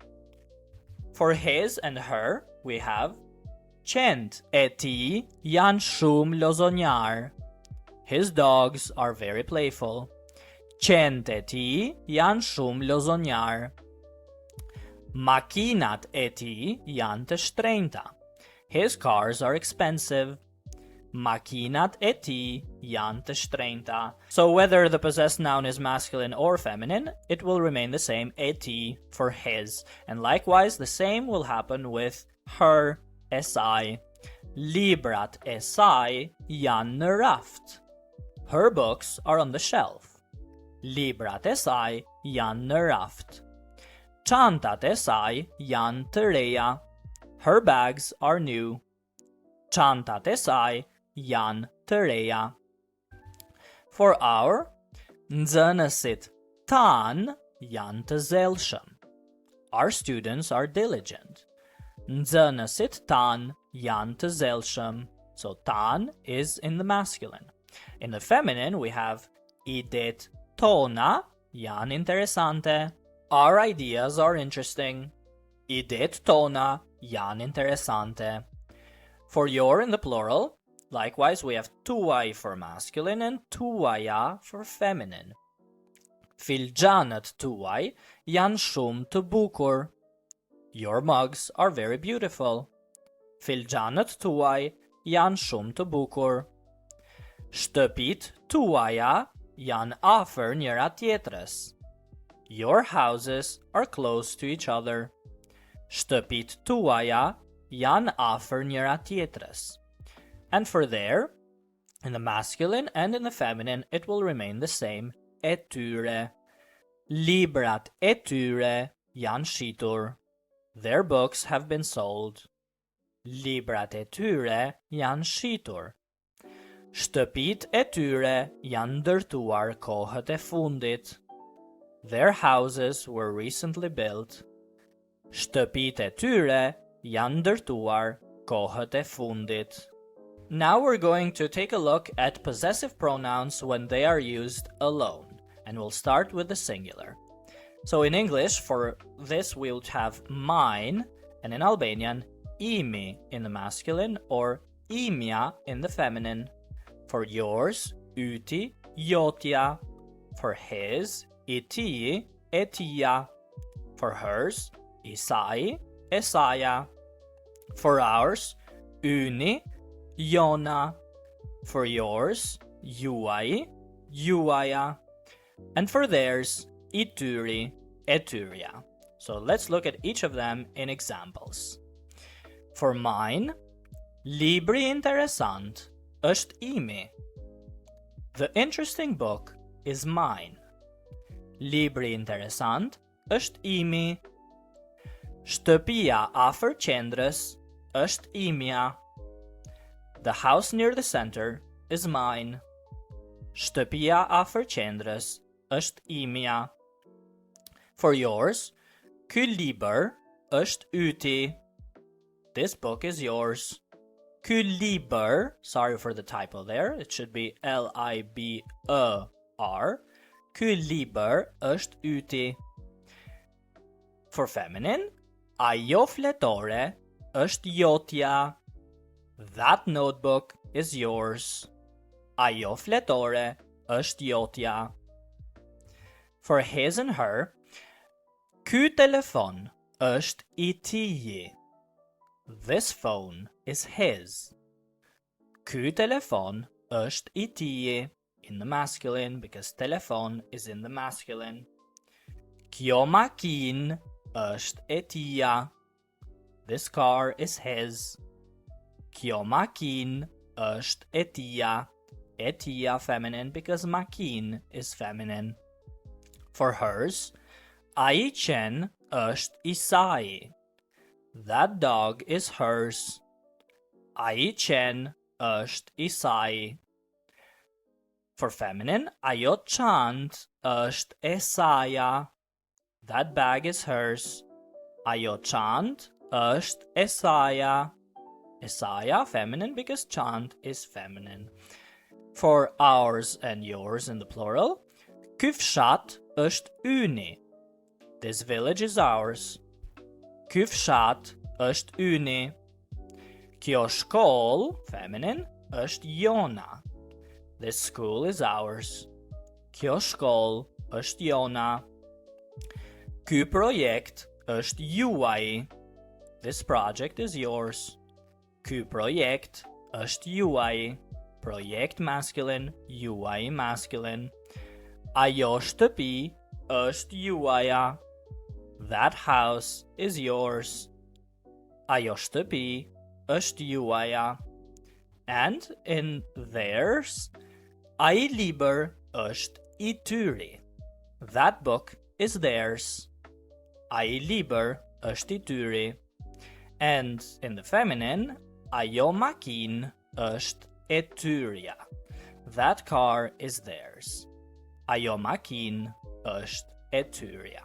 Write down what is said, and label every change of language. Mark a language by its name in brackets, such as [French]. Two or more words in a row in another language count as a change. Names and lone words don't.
[English] For his and her, we have [Albanian] qentë e tij janë shumë lozonjar. [English] His dogs are very playful. [Albanian] Qentë e tij janë shumë lozonjar. Makinat e tij janë të shtrenjta. [English] His cars are expensive. [Albanian] Makinat e tij janë të shtrenjta. [English] So whether the possessed noun is masculine or feminine, it will remain the same [Albanian] e tij [English] for his. And likewise, the same will happen with her, [Albanian] esai. Librat e saj janë në raft. [English] Her books are on the shelf. [Albanian] Librat e saj janë në raft. Çantat e saj janë të reja. [English] Her bags are new. [Albanian] Çantat e saj janë të reja. [English] For our, [Albanian] nxënësit tan janë të zellshëm. [English] Our students are diligent. [Albanian] Nxënësit tan janë të zellshëm. [English] So tan is in the masculine. In the feminine, we have [Albanian] idet tona janë interesante. [English] Our ideas are interesting. [Albanian] Idet tona janë interesante. [English] For your in the plural, likewise we have tuaj for masculine and tuaja for feminine. [Albanian] Filxhanët tuaj janë shumë të bukur. [English] Your mugs are very beautiful. [Albanian] Filxhanët tuaj janë shumë të bukur. Shtëpit tuaja janë afër njëra tjetrës. [English] Your houses are close to each other. [Albanian] Shtëpit tuaja janë afër njëra tjetrës. [English] And for there, in the masculine and in the feminine, it will remain the same. [Albanian] E tyre. Librat e tyre janë shitur. [English] Their books have been sold. [Albanian] Librat e tyre janë shitur. Shtëpit e tyre janë ndërtuar kohët e fundit. [English] Their houses were recently built. [Albanian] Shtëpit e tyre janë ndërtuar kohët e fundit. [English] Now we're going to take a look at possessive pronouns when they are used alone, and we'll start with the singular. So in English, for this we'll have mine, and in Albanian, imi in the masculine or imja in the feminine. For yours, [Albanian] yti, jotja. [English] For his, [Albanian] iti, etia. [English] For hers, [Albanian] isai, esaja. [English] For ours, [Albanian] yni, jona. [English] For yours, [Albanian] juaj, juaja. [English] And for theirs, [Albanian] ityri, etyria. [English] So let's look at each of them in examples. For mine, [Albanian] libri interesant është imi. [English] The interesting book is mine. [Albanian] Libri interesant është imi. Shtëpia afër qendrës është imja. [English] The house near the center is mine. [Albanian] Shtëpia afër qendrës është imja. [English] For yours, [Albanian] ky libër është yti. [English] This book is yours. [Albanian] Ky libër, [English] sorry for the typo there, it should be L-I-B-E-R. [Albanian] Ky libër është yti. [English] For feminine, [Albanian] ajo fletore është jotja. [English] That notebook is yours. [Albanian] Ajo fletore është jotja. [English] For his and her, [Albanian] ky telefon është I tij. [English] This phone is his. [Albanian] Ky telefon është I tij [English] in the masculine because telefon is in the masculine. [Albanian] Kjo makinë është e tija. [English] This car is his. [Albanian] Kjo makinë është e tija. E tija [English] feminine because makinë is feminine. For hers, [Albanian] ai qen është I saj. [English] That dog is hers. [Albanian] Ai qen është I saj. [English] For feminine, [Albanian] ajo çantë është e saja. [English] That bag is hers. [Albanian] Ajo çantë është e saja. E saja [English] feminine because çantë is feminine. For ours and yours in the plural, [Albanian] ky fshat është yni. [English] This village is ours. [Albanian] Ky fshat është yni. Kjo shkollë, feminine, është jona. [English] This school is ours. [Albanian] Kjo shkollë është jona. Ky projekt është juaj. [English] This project is yours. [Albanian] Ky projekt është juaj. [English] Projekt masculine, juaj masculine. [Albanian] Ajo shtëpi është juaja. [English] That house is yours. [Albanian] Ajo shtëpi është juaja. [English] And in theirs, [Albanian] ai libër është I tyri. [English] That book is theirs. [Albanian] Ai libër është I tyri. [English] And in the feminine, [Albanian] ajo makinë është e tyrja. [English] That car is theirs. [Albanian] Ajo makinë është e tyrja.